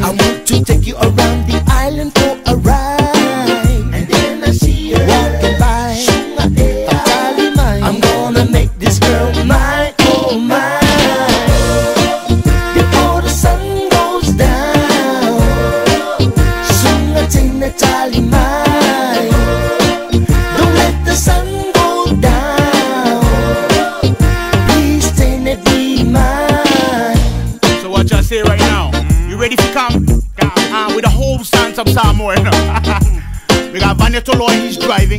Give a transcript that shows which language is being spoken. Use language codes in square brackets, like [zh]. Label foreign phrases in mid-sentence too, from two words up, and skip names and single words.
[en] I want to take you around the island for a ride. And then I see her walking by, fatally mine. I'm gonna make this girl mine, oh mine. Before the sun goes down, [sm] suga, teine, tali, [en] mine. Don't let the sun go down, please, teine, be mine. So what y'all say right now? You ready to come? With the whole stance of Samoa, you know. We got Loli, he's driving.